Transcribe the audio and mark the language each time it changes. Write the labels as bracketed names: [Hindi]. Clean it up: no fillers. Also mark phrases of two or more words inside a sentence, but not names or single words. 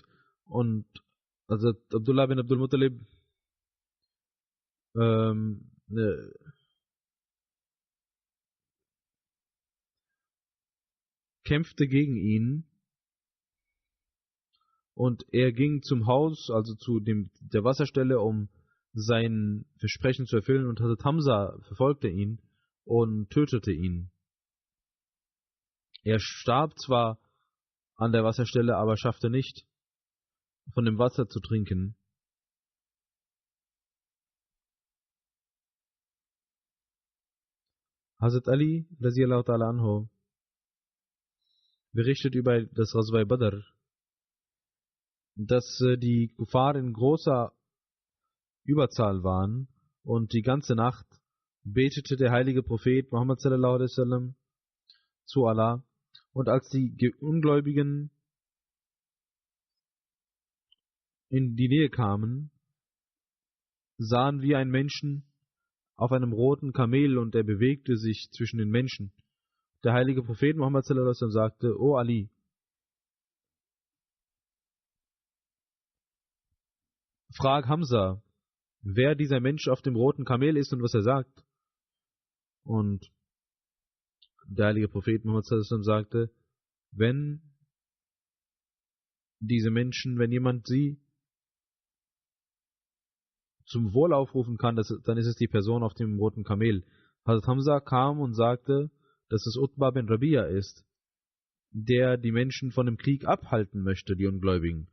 [German] Und also Abdullah bin Abdul Muttalib kämpfte gegen ihn und er ging zum Haus, also zu der Wasserstelle, um sein Versprechen zu erfüllen, und Hazrat Hamza verfolgte ihn und tötete ihn. Er starb zwar an der Wasserstelle, aber schaffte nicht, von dem Wasser zu trinken. Hazrat Ali [Arabic] رضي الله تعالى عنه [German] berichtet über das Ghazwa Badr, dass die Kuffar in großer Überzahl waren und die ganze Nacht betete der heilige Prophet Muhammad [Arabic] صلى الله عليه وسلم [German] zu Allah, und als die Ungläubigen in die Nähe kamen, sahen wir einen Menschen auf einem roten Kamel und er bewegte sich zwischen den Menschen. Der heilige Prophet Muhammad [Arabic] صلى الله عليه وسلم [German] sagte: O Ali, frag Hamza, wer dieser Mensch auf dem roten Kamel ist und was er sagt. Und der heilige Prophet Muhammad [Arabic] صلى الله عليه وسلم [German] sagte: Wenn diese Menschen, wenn jemand sie zum Wohl aufrufen kann, dann ist es die Person auf dem roten Kamel. Hazrat Hamza kam und sagte, dass es Utbah bin Rabia ist, der die Menschen von dem Krieg abhalten möchte, die Ungläubigen.